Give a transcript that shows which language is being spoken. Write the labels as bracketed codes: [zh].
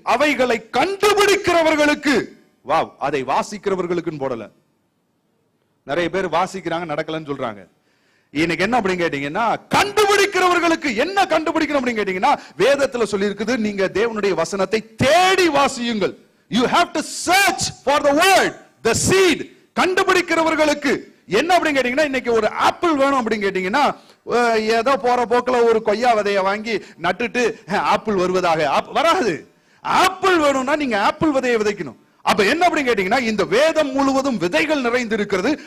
[ta] அவைகளை கண்டுபிடிக்கிறவர்களுக்கு, அதை வாசிக்கிறவர்களுக்குன்னு போடல. நிறைய பேர் வாசிக்கிறாங்க, நடக்கலன்னு சொல்றாங்க. இன்னைக்கு என்ன அப்படின்னு கேட்டீங்கன்னா, கண்டுபிடிக்கிறவர்களுக்கு. என்ன கண்டுபிடிக்கணும் அப்படின்னு கேட்டீங்கன்னா, வேதத்துல சொல்லி இருக்குது, நீங்க தேவனுடைய வசனத்தை தேடி வாசியுங்கள். [en] You have to search for the word, the seed. [ta] கண்டுபிடிக்கிறவர்களுக்கு என்ன அப்படின்னு கேட்டீங்கன்னா, இன்னைக்கு ஒரு ஆப்பிள் வேணும் அப்படின்னு கேட்டீங்கன்னா, ஏதோ போற போக்குல ஒரு கொய்யா விதையை வாங்கி நட்டுட்டு ஆப்பிள் வருவதாக வராது. ஆப்பிள் வேணும்னா நீங்க ஆப்பிள் விதையை விதைக்கணும். அப்ப என்ன அப்படின்னு கேட்டீங்கன்னா, இந்த வேதம் முழுவதும் விதைகள் நிறைந்து இருக்கிறது.